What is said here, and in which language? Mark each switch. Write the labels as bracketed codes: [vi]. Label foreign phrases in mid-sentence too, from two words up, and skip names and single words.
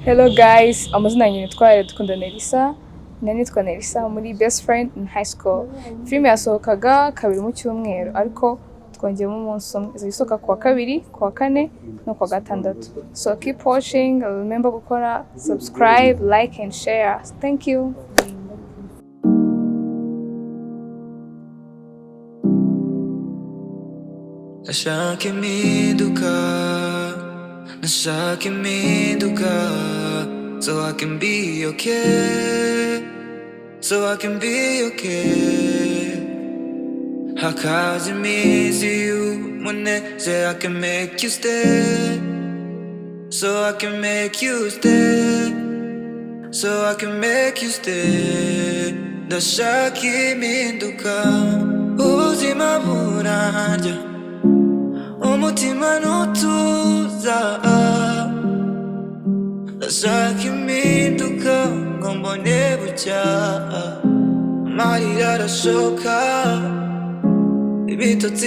[en] Hello guys, [rw] amazina yanjye nitwa Dukunda Nelisa. Nitwa Nelisa muri Best Friend in High School. Filime yasohokaga kabiri mu cyumweru ariko twongeyemo umunsi umwe. Izisohoka kuwa kabiri, kuwa kane no kuwa gatandatu. [en] So keep watching, remember gukora subscribe, like and share. Thank you. [rw] Nashaka impinduka, nashaka impinduka, [en] so I can be okay, so I can be okay. [rw] Hakaza iminsi y'umunezero, [en] I can make you stay, so I can make you stay, so I can make you stay. [rw] Ndashaka impinduka, ubuzima burarya, umutima nutuza. Ndashaka impinduka ngo mbone bucya, amarira arashoka, ibitotsi